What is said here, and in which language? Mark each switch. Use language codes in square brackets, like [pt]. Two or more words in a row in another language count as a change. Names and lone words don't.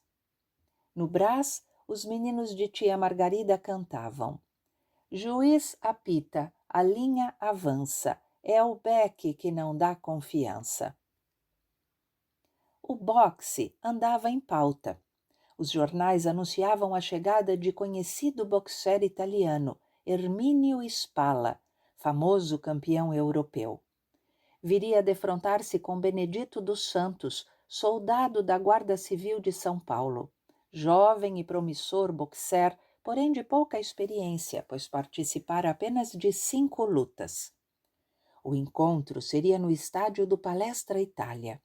[pt] No Brás, os meninos de tia Margarida cantavam: Juiz apita, a linha avança, é o beque que não dá confiança. O boxe andava em pauta. Os jornais anunciavam a chegada de conhecido boxer italiano, Erminio Spalla, famoso campeão europeu. Viria a defrontar-se com Benedito dos Santos, soldado da Guarda Civil de São Paulo. Jovem e promissor boxer, porém de pouca experiência, pois participara apenas de 5 lutas. O encontro seria no estádio do Palestra Itália.